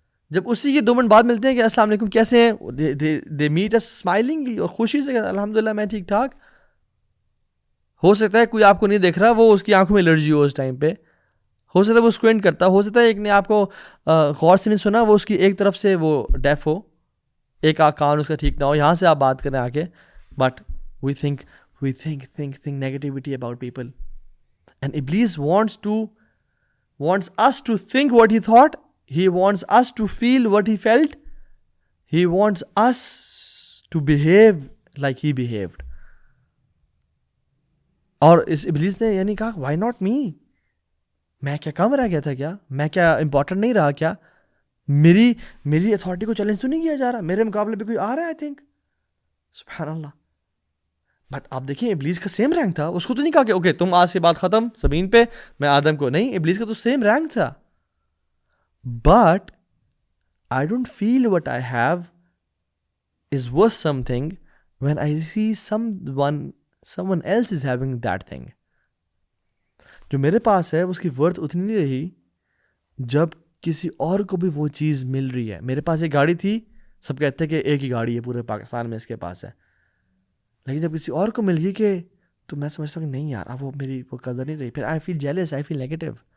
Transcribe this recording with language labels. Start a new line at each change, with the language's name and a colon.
Urdu: جب اسی کے 2 منٹ بعد ملتے ہیں کہ السلام علیکم کیسے ہیں،
English: they met us smilingly
Urdu: اور خوشی سے، الحمد للہ میں ٹھیک ٹھاک. ہو سکتا ہے کوئی آپ کو نہیں دیکھ رہا، وہ اس کی آنکھوں میں الرجی ہو اس ٹائم پہ، ہو سکتا ہے وہ اسکوینٹ کرتا، ہو سکتا ہے ایک نے آپ کو غور سے نہیں سنا، وہ اس کی ایک طرف سے وہ ڈیف ہو، ایک کان اس کا ٹھیک نہ ہو، یہاں سے آپ بات کریں آ کے.
English: But we think negativity about people and ابلیس wants us to think what he thought, he wants us to feel what he felt, he wants us to behave like he behaved.
Urdu: اور اس ابلیس نے یعنی کہا
English: why not me،
Urdu: میں کیا کم رہ گیا تھا کیا، میں کیا امپورٹنٹ نہیں رہا کیا، میری اتھارٹی کو چیلنج تو نہیں کیا جا رہا، میرے مقابلے پہ کوئی آ رہا ہے.
English: I think
Urdu: سبحان اللہ. بٹ آپ دیکھیں ابلیس کا سیم رینک تھا، اس کو تو نہیں کہا کہ اوکے تم آج سے بات ختم زمین پہ، میں آدم کو نہیں، ابلیس کا تو سیم رینک تھا. But
English: I don't feel what I have is worth something when I see someone else is having that thing.
Urdu: جو میرے پاس ہے اس کی ورتھ اتنی نہیں رہی جب کسی اور کو بھی وہ چیز مل رہی ہے. میرے پاس ایک گاڑی تھی، سب کہتے ہیں کہ ایک ہی گاڑی ہے پورے پاکستان میں اس کے پاس ہے، لیکن جب کسی اور کو مل گئی کہ تو میں سمجھتا ہوں کہ نہیں یار اب وہ میری وہ قدر نہیں رہی. پھر
English: I feel jealous, I feel negative.